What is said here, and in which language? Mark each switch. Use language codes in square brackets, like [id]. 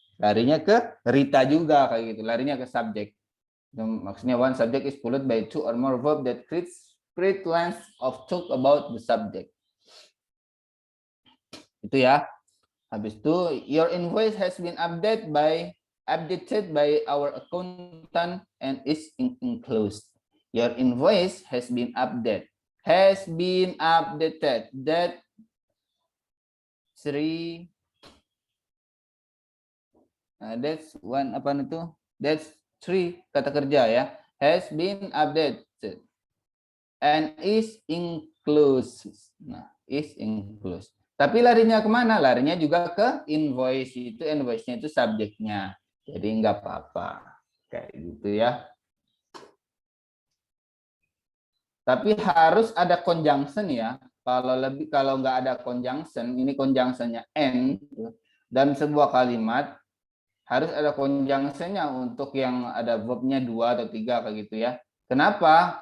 [id] Larinya ke Rita juga kayak gitu. Larinya ke subjek. [en] Maksudnya one subject is followed by two or more verb that creates spread length of talk about the subject. [id] Itu ya. Habis itu [en] your invoice has been updated by our accountant and is enclosed. Your invoice has been updated. Has been updated. That 3. That's one [id] apa itu? [en] That's 3 [id] kata kerja ya. [en] Has been updated and is enclosed. [id] Nah, [en] is enclosed. [id] Tapi larinya kemana? Larinya juga ke invoice itu. Invoice-nya itu subjeknya. Jadi nggak apa-apa. Kayak gitu ya. Tapi harus ada conjunction ya. Kalau nggak ada conjunction, ini conjunction-nya and dan sebuah kalimat harus ada conjunction-nya untuk yang ada verb-nya 2 atau 3 kayak gitu ya. Kenapa?